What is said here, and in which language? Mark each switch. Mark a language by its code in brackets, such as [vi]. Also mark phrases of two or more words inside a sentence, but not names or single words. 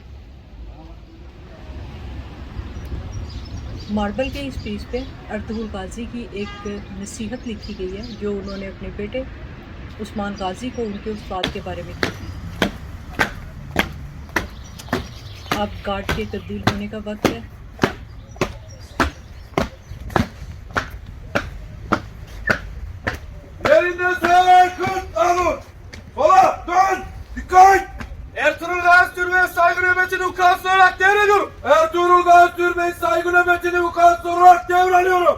[ur] ماربل کے اس پیس پہ ارطغرل غازی کی ایک نصیحت لکھی گئی ہے جو انہوں نے اپنے بیٹے عثمان غازی کو ان کے استاد کے بارے میں کی. اب گارڈ کے تبدیل ہونے کا وقت ہے. [tr] Ertuğrul Gazi Türbe'ye saygı nöbetini vukuatlı olarak devrediyorum. Ertuğrul Gazi Türbe'ye saygı nöbetini vukuatlı olarak devralıyorum.